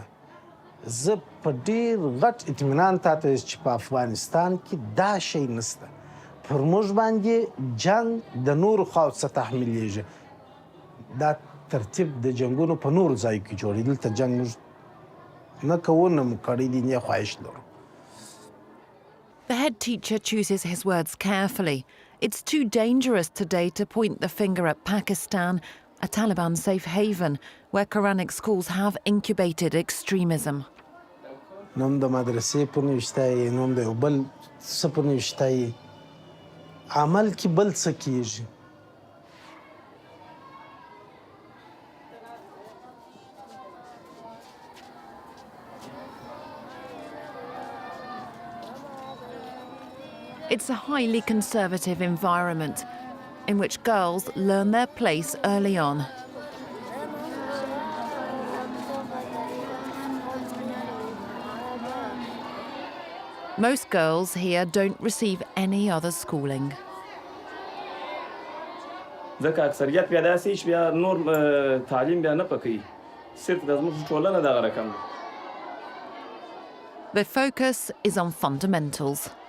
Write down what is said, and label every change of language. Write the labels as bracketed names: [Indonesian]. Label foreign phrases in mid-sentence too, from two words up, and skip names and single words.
[Pashto] زه په ډیر غټ اطمینان تاته چې په افغانستان کې دا شی نشته. پر موږ باندې جنگ د نورو خواو څخه تحمیلیږي. دا ترتیب د جنگونو په نورو ځایو کې جوړېږي. دلته جنګ موږ نه کوو نه مو کړی دي نه خواهش لرو. [English] The head teacher chooses his words carefully. It's too dangerous today to point the finger at Pakistan, a Taliban safe haven where Quranic schools have incubated extremism. [Pashto] نوم د مدرسې په نوشته نوم د یو بل څه په نوشته عمل کې بل څه کیږي. [English] It's a highly conservative environment in which girls learn their place early on. Most girls here don't receive any other schooling. [Pashto] ځکه اکثریت بیا داسې چې بیا نور تعلیم بیا نه پکوي صرف د زموږ ټولنه دغه رقم ده. [English] The focus is on fundamentals.